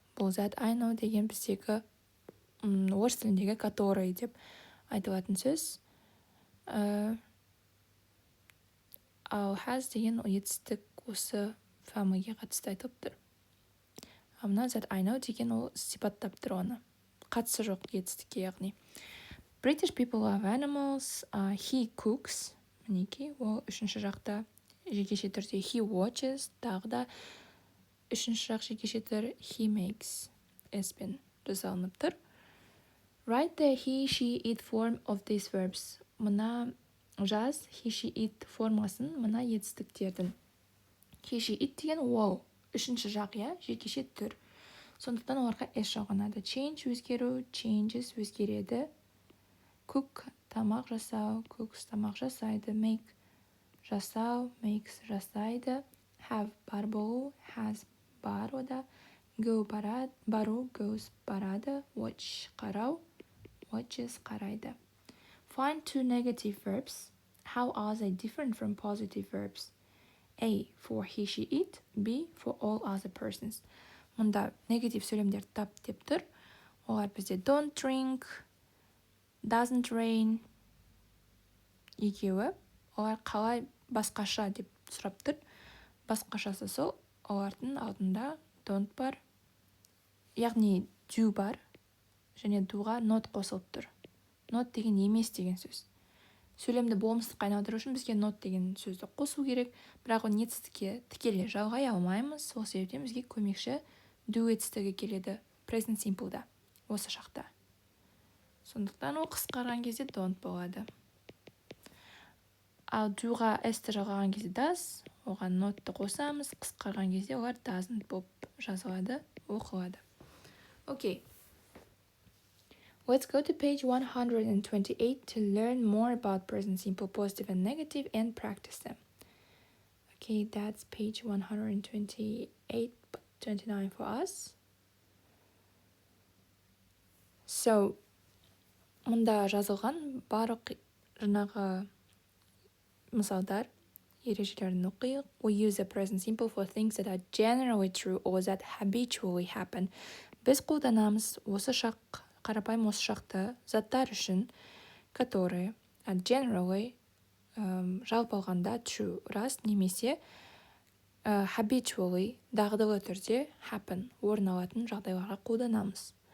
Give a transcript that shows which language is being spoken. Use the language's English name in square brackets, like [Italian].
[Kazakh] Бұл [English] that I know [Kazakh] деген біздегі орыс тіліндегі [Russian] который [Kazakh] деп айтылатын сөз. Ал has деген етістік осы family-ге қатысты айтылып тұр. Мына [English] that I know [Kazakh] деген ол сипаттап тұр оны. Қатысы жоқ етістікке, яғни. [English] British people love animals. He cooks. [Kazakh] Мінекей, ол 3-ші жақта жекеше түрде [English] he watches, [Kazakh] тағы да үшінші жақ жекеше түр [English] he makes [Kazakh] s-пен жасалынып тұр. [English] Write the he, she, it form of these verbs. [Kazakh] Мына жаз he, she, it формасын мына етістіктердің. He, she, it деген ол үшінші жақ, жекеше түр. Сондықтан оларға s жалғанады. Change өзгеру, changes өзгереді. Cook тамақ жасау, cooks тамақ жасайды. Make жасау, makes жасайды. Have бар болу, has бар ода. Go бару, goes барады. Watch қарау, watches қарайды. [English] Find two negative verbs. How are they different from positive verbs? A. For he, she, it. B. For all other persons. [Kazakh] Мұнда негатив сөйлемдер тап деп тұр. Олар бізде [English] don't drink, doesn't rain. [Kazakh] Екеуі. Олар қалай басқаша деп сұрап тұр. Басқашасы сол, олардың алдында don't бар. Яғни do бар. Және doға not қосылып тұр. Not деген емес деген сөз. Сөйлемді болмыстық айналдыру үшін бізге not деген сөзді қосу керек. Бірақ ол етістікке тікелей жалғай алмаймыз. Сол себептен бізге көмекші do етістігі келеді. Present simple'да. Осы шақта. Сондықтан ол қысқарған кезде don't болады. Ал doға s-ті жалғаған кезде does, оған not'ты қосамыз. Қысқарған кезде олар doesn't болып жазылады, оқылады. Окей. [English] Let's go to page 128 to learn more about present simple, positive and negative, and practice them. Okay, that's page 128, 29 for us. [Kazakh] So, мұнда жазылған барлық жаңағы мысалдар, ережелерін оқиық. [English] We use the present simple for things that are generally true or that habitually happen. [Kazakh] Біз қолданамыз осы шақ, қарапайым осы шақты заттар үшін, [Russian] которые [Kazakh] generally жалпы алғанда true, рас, немесе habitually дағдылы түрде happen, орын алатын жағдайларға қолданамыз.